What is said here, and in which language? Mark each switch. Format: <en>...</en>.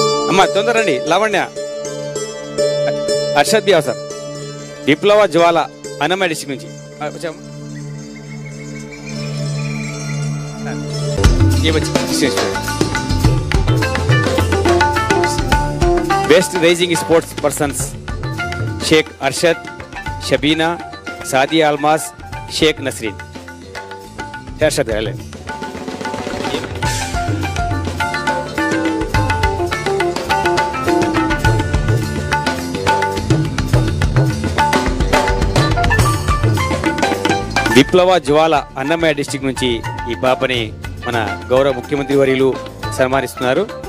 <te>అమ్మా తొందరండి. Lavanya, Arshad B sir, విప్లవ జ్వాల Annamayya district నుంచి వచ్చాము.</te> <hi>ये बच्चे best raising sports persons Sheikh Arshad, Shabina, Sadia Almas, Sheikh Nasreen. Arshad है</hi> <te>విప్లవ జ్వాల అన్నమయ్య డిస్ట్రిక్ట్ నుంచి ఈ పాపని మన గౌరవ ముఖ్యమంత్రి వర్యులు సన్మానిస్తున్నారు.</te>